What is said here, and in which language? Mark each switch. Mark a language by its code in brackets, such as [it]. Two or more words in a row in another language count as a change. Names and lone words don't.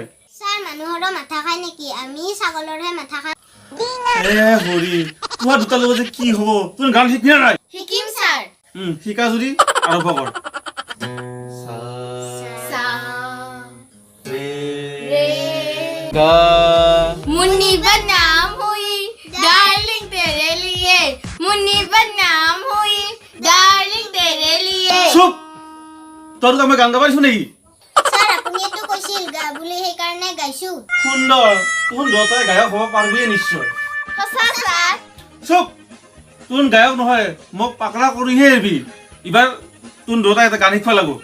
[as] স্যাৰ মানুহৰ মাথা খায় নেকি আমি ছাগলৰহে মাথা খাওঁ এ হৰি তোমাৰ দুটাৰ লগত যে কি হ'ব তুমি গান শিকবি নাই শিকিম স্যাৰ শিকা যদি আৰম্ভ কৰ সা ৰে গা [hi] मुन्नी बदनाम हुई डार्लिंग तेरे लिए मुन्नी बदनाम हुई डार्लिंग तेरे लिए [as] চুপ তোৰ মই গান গাব পাৰিছো নেকি স্যাৰ আপুনিতো কৈছিল গা বুলি সেইকাৰণে গাইছো সুন্দৰ তুহন দুটাই গায়ক হ'ব পাৰিবি নিশ্চয় সঁচা স্যাৰ চুপ তুহন গায়ক নহয় মোক পাকৰা কৰিহে এৰিবি এইবাৰ তুহন দুটাই এটা গান শিকবা লাগো